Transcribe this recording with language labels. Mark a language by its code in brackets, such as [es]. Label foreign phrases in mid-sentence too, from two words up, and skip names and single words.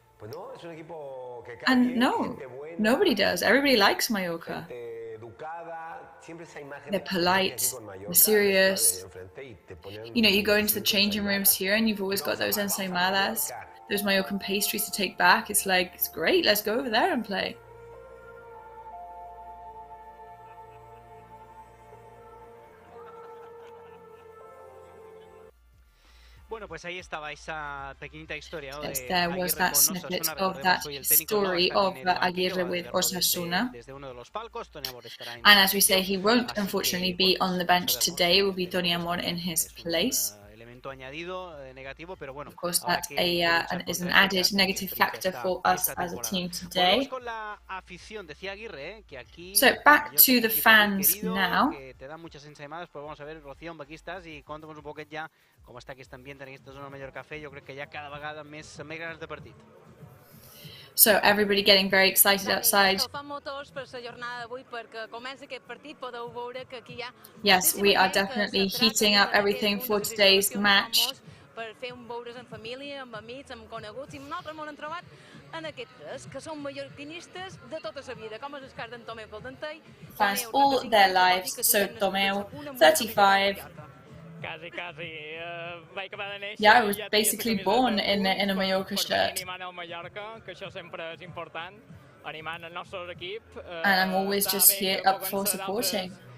[en] And no, nobody does. Everybody likes Mallorca. They're polite, they're serious. You know, you go into the changing rooms here and you've always got those ensaimadas, those Mallorcan pastries to take back. It's like, it's great, let's go over there and play. [es] Bueno, pues ahí estaba esa pequeñita historia, ¿no? [en] Yes, there was that snippet of that story of Aguirre with Osasuna. And as we say, he won't unfortunately be on the bench today. It will be Tony Amor in his place. Of course, that is an added negative factor for us as a team today. So back to the fans now. [ca] Com està aquest ambient en aquesta zona del Mallorca Cafè, jo crec que ja cada vegada més ganes de partit. [en] So everybody getting very excited outside. Yes, we are definitely heating up everything for today's match. [ca] en aquestes, que són mallorquinistes de tota la vida, com és el cas d'en Tomeu pel Dentell. [en] Fans all their lives, so Tomeu, 35. Yeah, I was basically born in a Mallorca shirt. And I'm always just here up for supporting.